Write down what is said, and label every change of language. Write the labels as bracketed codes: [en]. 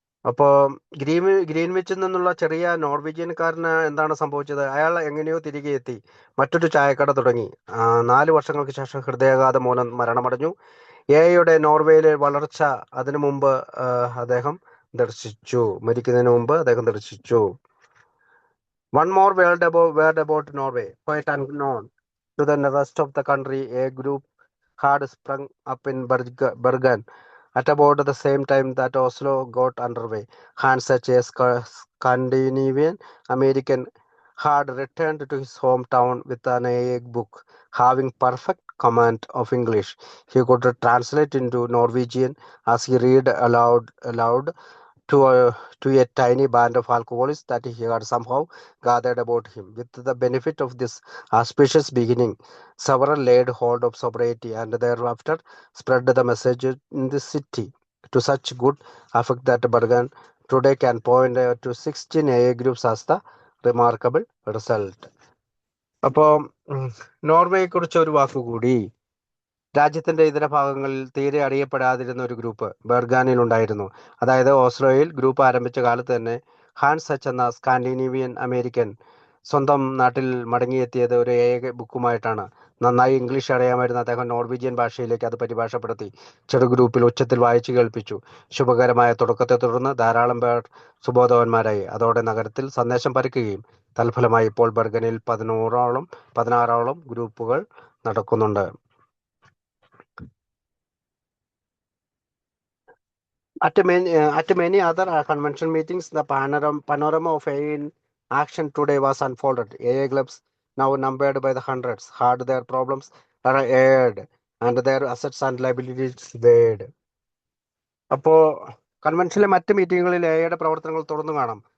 [ml] അപ്പോൾ ഗ്രീൻവിച്ചിൽ നിന്നുള്ള ചെറിയ നോർവീജിയൻകാരന് എന്താണ് സംഭവിച്ചത്? അയാൾ എങ്ങനെയോ തിരികെ എത്തി, മറ്റൊരു ചായക്കട തുടങ്ങി. 4 വർഷങ്ങൾക്ക് ശേഷം ഹൃദയാഘാതം മൂലം മരണമടഞ്ഞു. എയുടെ നോർവേയിലെ വളർച്ച അതിനു മുമ്പ് അദ്ദേഹം മരിക്കുന്നതിന് മുമ്പ് അദ്ദേഹം ദർശിച്ചു. [en] One more word about Norway. Quite unknown to the rest of the country, a group had sprung up in Bergen at about the same time that Oslo got underway. Hans, such a Scandinavian American, had returned to his hometown with an AA book. Having perfect command of English, he could translate into Norwegian as he read aloud to a tiny band of alcoholists that he had somehow gathered about him. With the benefit of this auspicious beginning, several laid hold of sobriety and thereafter spread the message in the city to such good effect that Bergen today can point to 16 AA groups as the remarkable result. [ml] അപ്പോൾ നോർവേയെ കുറിച്ച് ഒരു വാക്കുകൂടി. രാജ്യത്തിന്റെ ഇതര ഭാഗങ്ങളിൽ തീരെ അറിയപ്പെടാതിരുന്ന ഒരു group ബെർഗാനിൽ ഉണ്ടായിരുന്നു. അതായത് ഓസ്ലോയിൽ ഗ്രൂപ്പ് ആരംഭിച്ച കാലത്ത് തന്നെ ഹാൻസ് സച്ച് എന്ന സ്കാൻഡിനേവിയൻ അമേരിക്കൻ സ്വന്തം നാട്ടിൽ മടങ്ങിയെത്തിയത് ഒരു ബുക്കുമായിട്ടാണ്. നന്നായി ഇംഗ്ലീഷ് അറിയാമായിരുന്ന അദ്ദേഹം നോർവീജിയൻ ഭാഷയിലേക്ക് അത് പരിഭാഷപ്പെടുത്തി ചെറു ഗ്രൂപ്പിൽ ഉച്ചത്തിൽ വായിച്ചു കേൾപ്പിച്ചു. ശുഭകരമായ തുടക്കത്തെ തുടർന്ന് ധാരാളം പേർ സുബോധവാന്മാരായി. അതോടെ നഗരത്തിൽ സന്ദേശം പരക്കുകയും തൽഫലമായി ഇപ്പോൾ ബെർഗനിൽ 16ഓളം ഗ്രൂപ്പുകൾ നടക്കുന്നുണ്ട്. [en] At many other convention meetings, the panorama of AA in action today was unfolded. AA clubs, now numbered by the hundreds, had their problems aired and their assets and liabilities weighed. [ml] അപ്പോൾ കൺവെൻഷനിലെ മറ്റ് മീറ്റിങ്ങുകളിൽ എയുടെ പ്രവർത്തനങ്ങൾ തുറന്നു കാണാം.